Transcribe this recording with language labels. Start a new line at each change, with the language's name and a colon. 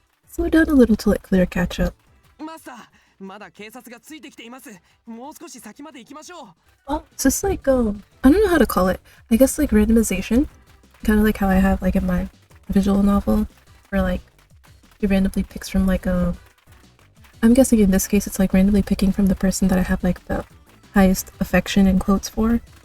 English: Slow down a little to let Clear catch up.
Japanese: マスター、まだ警察がついてきています。もう少し先まで行きましょう。
English: Oh, is this like I don't know how to call it. I guess like randomization, kind of like how I have like in my visual novel, where like it randomly picks from like a. I'm guessing in this case it's like randomly picking from the person that I have like the highest affection in quotes for.